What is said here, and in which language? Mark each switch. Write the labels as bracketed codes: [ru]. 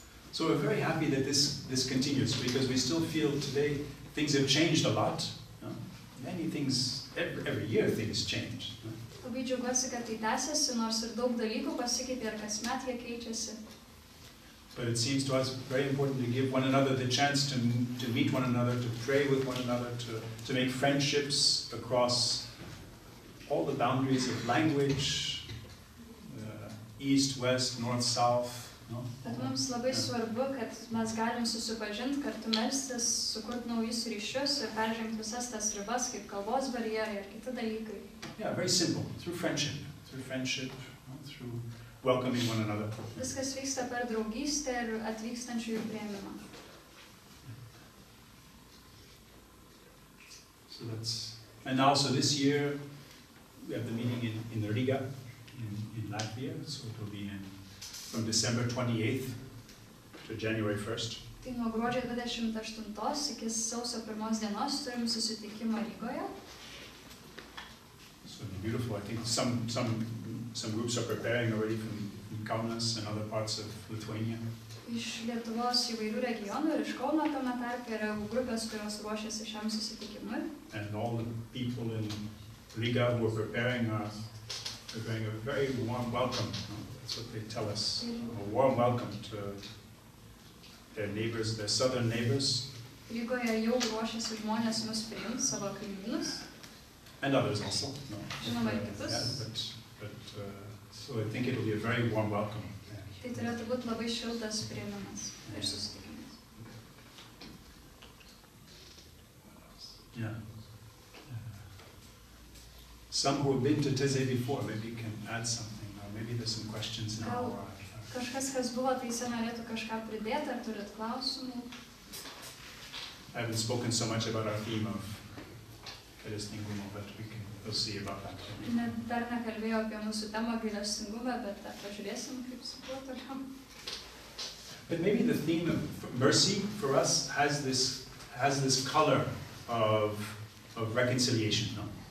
[en] So we're very happy that this continues, because we still feel today things have changed a lot. Many things, every year things change. [lt] Labai džiaugiuosi, kad tai tęsiasi, nors ir daug dalykų pasikeitė ir kasmet jie keičiasi. [en] But it seems to us very important to give one another the chance to meet one another, to pray with one another, to make friendships across all the boundaries of language, east, west, north, south. No? [lt] Bet mums labai svarbu, kad mes galim susipažinti, kartu melstis, sukurti naujus ryšius ir peržengti visas tas ribas, kaip kalbos barjerai ir kiti dalykai. [en] Yeah, very simple, through friendship, through welcoming one another. [lt] Viskas vyksta per draugystę ir atvykstančiųjų priėmimą. [en] So and also this year we have the meeting in Riga, in Latvia, so it will be from December 28th to January 1st. [lt] Tai nuo gruodžio 28 iki sausio 1 dienos turim susitikimą Rygoje. [en] So it'll be beautiful. I think some groups are preparing already from Kaune and other parts of Lithuania. [lt] Iš Lietuvos įvairių regionų ir iš Kauno tame tarpe yra grupės, kurios ruošiasi šiam susitikimui. [en] And all the people in Riga who are preparing a very warm welcome. That's what they tell us. A warm welcome to their neighbors, their southern neighbors. [lt] Rygoje jau ruošiasi žmonės mus priimti, savo kaimynus. [en] And others also. No. [lt] Žinoma ir kitus. [en] So I think it will be a very warm welcome. [lt] Tai turėtų būti labai šiltas priėmimas ir susitikimas. [en] Yeah. Some who have been to Taize before maybe can add something. Maybe there's some questions now. [lt] Kažkas, kas buvo Taize, norėtų kažką pridėti, ar turit klausimų? [en] I haven't spoken so much about our theme of gailestingumo, but we'll see about that. [lt] Dar nekalbėjau apie mūsų temą gailestingumą, bet pažiūrėsim, kaip su tuo toliau. [en] But maybe the theme of mercy for us has this color of reconciliation, no?